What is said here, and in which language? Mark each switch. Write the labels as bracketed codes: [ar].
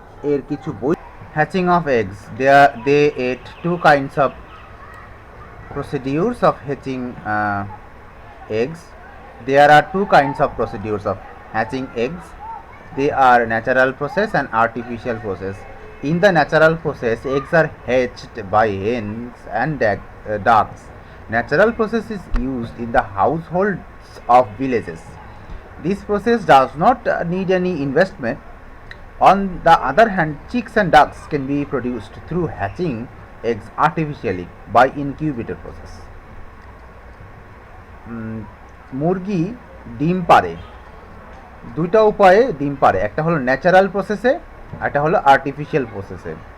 [bn] এর কিছু বই [en] Hatching of eggs they at two kinds of procedures of hatching eggs. There are two kinds of procedures of hatching eggs. They are natural process and artificial process. In the natural process, eggs are hatched by hens and ducks. Natural process is used in the households of villages. This process does not need any investment. On the other hand, chicks and ducks can be produced through hatching eggs artificially by incubator process. [bn] মুরগি ডিম পারে দুইটা উপায়ে ডিম পারে, একটা হলো natural প্রসেসে, একটা হলো আর্টিফিশিয়াল প্রসেসে।